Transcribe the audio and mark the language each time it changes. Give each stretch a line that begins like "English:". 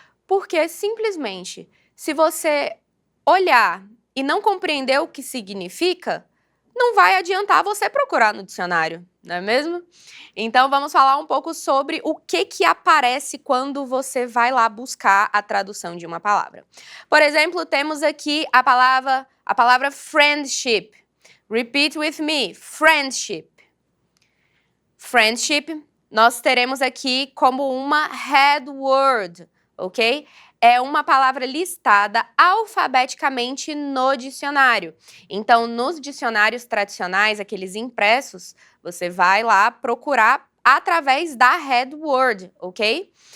Portuguese: Porque, simplesmente, se você olhar e não compreender o que significa, não vai adiantar você procurar no dicionário, não é mesmo? Então, vamos falar um pouco sobre o que aparece quando você vai lá buscar a tradução de uma palavra. Por exemplo, temos aqui a palavra friendship.
English: Repeat with me, friendship.
Portuguese: Friendship, nós teremos aqui como uma head word, ok? É uma palavra listada alfabeticamente no dicionário. Então, nos dicionários tradicionais, aqueles impressos, você vai lá procurar através da head word, ok?